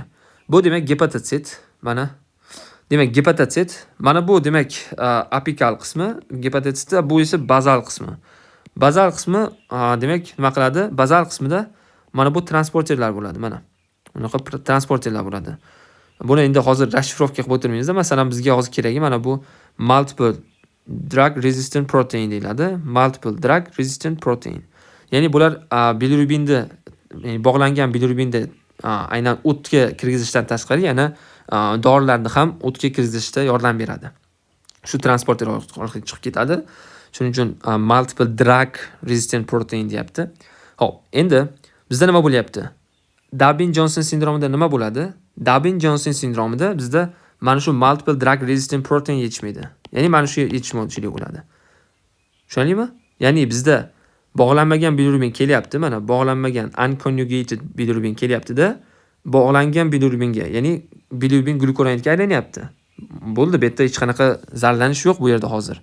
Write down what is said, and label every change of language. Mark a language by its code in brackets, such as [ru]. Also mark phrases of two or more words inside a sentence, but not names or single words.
[uz] Bu demak gepatosit, mana demak gepatosit, mana bu demak apikal qismi, gepatotitda bu esa bazal qismi. Bazal qismi demak nima qiladi? Bazal qismida mana bu transporterlar bo'ladi, mana. Bunaqa transporterlar bo'ladi. Buni endi hozir rashifrovka qilib o'tirmaymiz-da. Masalan, bizga hozir keragi mana bu [en] multiple drug resistant protein [uz] deyiladi. [en] Multiple drug resistant protein. [uz] Ya'ni bular bilirubinni, bog'langan bilirubinni aynan o'tga kirgizishdan tashqari yana dorilarni ham o'tga kirgizishda yordam beradi. Shu transporter orqali chiqib ketadi. Shuning uchun [en] multiple drug resistant protein [uz] deyapti. Xo'p, endi bizda nima bo'lyapti? Dabin-Jonson sindromida nima bo'ladi? Dabin-Jonson sindromida bizda mana shu [en] multiple drug resistant protein [uz] yetishmaydi. Ya'ni mana shu yetishmovchilik bo'ladi. Tushundingmi? Ya'ni bizda bog'lanmagan bilirubin kelyapti, mana bog'lanmagan unconjugated bilirubin kelyapti-da, bog'langan bilirubinga, ya'ni bilirubin glyukuronidga aylanyapti. Bo'ldi, bu yerda hech qanaqa zararlanish yo'q bu yerda hozir.